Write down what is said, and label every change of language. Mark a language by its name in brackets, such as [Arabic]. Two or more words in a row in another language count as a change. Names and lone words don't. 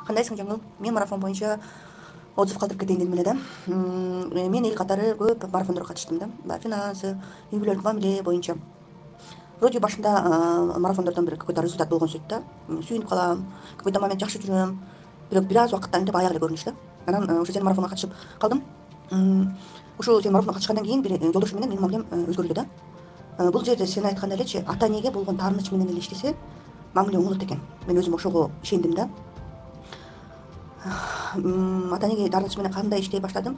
[Kyrgyz] Кандайсың жаңыл? Мен марафон боюнча отзыв калтырып кетейин дедим эле да. Мен эл катары көп марафондорго катыштым да. Финансы, үй бүлөлүк мамиле боюнча. Вроде башында марафондордон бир [Russian] какой-то результат [Kyrgyz] болгон сөйт да. Сүйүнүп калам, [Russian] какой-то момент [Kyrgyz] жакшы жүрөм. Бирок бир аз убакыттан кийин аяк эле көрүнүш да. Анан ошо сенин марафонго катышып калдым. Ушул сенин марафонго катышкандан кийин бир жолдошум менен менин мамилем өзгөрүлдү да. Бул жерде сен айткандай элечи, ата энеге болгон тааныч менен эле иштесе, мамиле оңолот экен. Мен өзүм ошого ишендим да. Ата энеге тааныч менен кандай иштей баштадым?